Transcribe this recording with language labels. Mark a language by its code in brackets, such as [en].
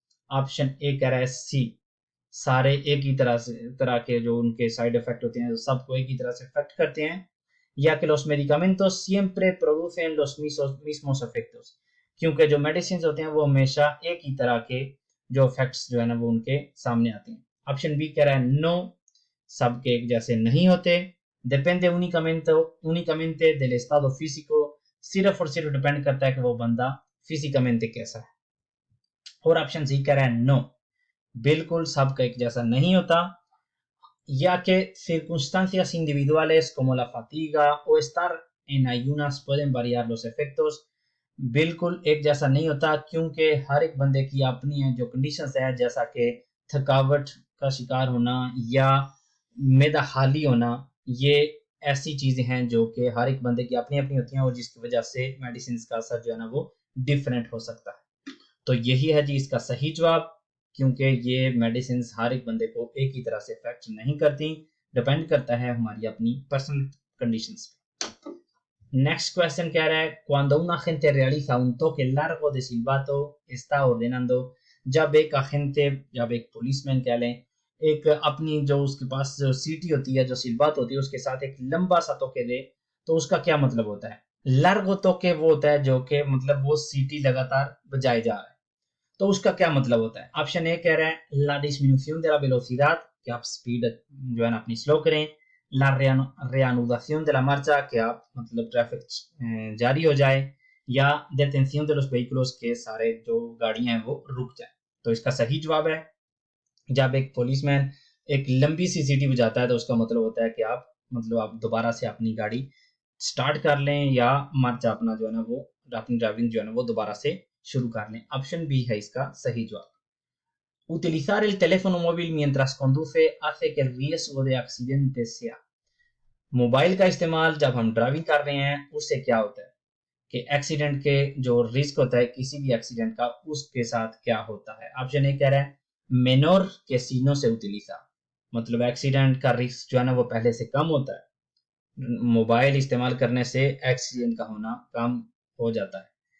[hi] Option A कह रहा है सी, सारे एक ही तरह के जो उनके साइड इफेक्ट होते हैं सबको एक ही तरह से इफेक्ट करते हैं, या कि [es] los medicamentos siempre producen los mismos efectos, [hi] क्योंकि जो मेडिसिन होते हैं वो हमेशा एक ही तरह के जो इफेक्ट्स जो है ना वो उनके सामने आते हैं। ऑप्शन बी कह रहा है नो, सबके एक जैसे नहीं होते। [es] depende únicamente del estado físico, [hi] सिर्फ और सिर्फ डिपेंड करता है कि वो बंदा फिजिकमेंट कैसा है। और ऑप्शन सी कह रहा है नो, बिल्कुल सबका एक जैसा नहीं होता, [es] ya que circunstancias individuales como la fatiga o estar en ayunas pueden variar los efectos। [hi] बिल्कुल एक जैसा नहीं होता, क्योंकि हर एक बंदे की अपनी है जो कंडीशंस है, जैसा कि थकावट का शिकार होना या मैदा हाली होना, ये ऐसी चीजें हैं जो कि हर एक बंदे की अपनी अपनी होती हैं और जिसकी वजह से मेडिसिन का असर जो है ना वो डिफरेंट हो सकता है। तो यही है जी इसका सही जवाब, क्योंकि ये मेडिसिन हर एक बंदे को एक ही तरह से इफेक्ट नहीं करती, डिपेंड करता है हमारी अपनी पर्सनल कंडीशंस पे। नेक्स्ट क्वेश्चन कह रहा है [es] cuando un agente realiza un toque largo de silbato está ordenando। [hi] जब एक agente, जब एक पुलिसमैन कह लें, एक अपनी जो उसके पास जो सीटी होती है, जो सिलबात होती है, उसके साथ एक लंबा सा तोके दे, तो उसका क्या मतलब होता है? लार्गो तोके वो होता है जो कि मतलब वो सीटी लगातार बजाए जा रहा है, तो उसका क्या मतलब होता है? ऑप्शन ए कह रहा है [es] la disminución de la velocidad, [hi] कि आप स्पीड जो है ना अपनी स्लो करें, [es] la reanudación de la marcha, [hi] कि आप मतलब ट्रैफिक जारी हो जाए, या [es] detención de los vehículos, [hi] के सारे जो गाड़ियां हैं वो रुक जाए। तो इसका सही जवाब है, जब एक पुलिसमैन एक लंबी सी सीटी बजाता है तो उसका मतलब होता है कि आप दोबारा से अपनी गाड़ी स्टार्ट कर लें, या मार्चा अपना जो है ना वो अपनी ड्राइविंग जो है ना वो दोबारा से शुरू कर लें। ऑप्शन बी है इसका सही जवाब। [es] Utilizar el teléfono móvil mientras conduce hace que el riesgo de accidente sea। [hi] Mobile का इस्तेमाल जब हम ड्राइविंग कर रहे हैं उससे क्या होता है कि एक्सीडेंट के जो रिस्क होता है किसी भी एक्सीडेंट का, उसके साथ क्या होता है? ऑप्शन ए कह रहा है मेनोर के सीनो से उतलीसा, मतलब एक्सीडेंट का रिस्क जो है ना वो पहले से कम होता है, मोबाइल इस्तेमाल करने से एक्सीडेंट का होना कम हो जाता है।